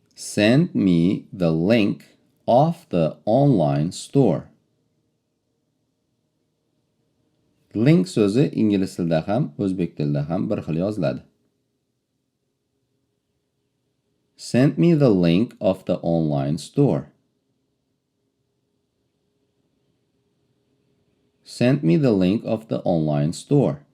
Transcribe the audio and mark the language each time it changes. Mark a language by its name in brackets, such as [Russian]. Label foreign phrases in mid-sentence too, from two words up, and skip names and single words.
[English] Send me the link of the online store. [Uzbek] Link so'zi ingliz tilida ham, o'zbek tilida ham bir xil yoziladi. [English] Send me the link of the online store. Send me the link of the online store.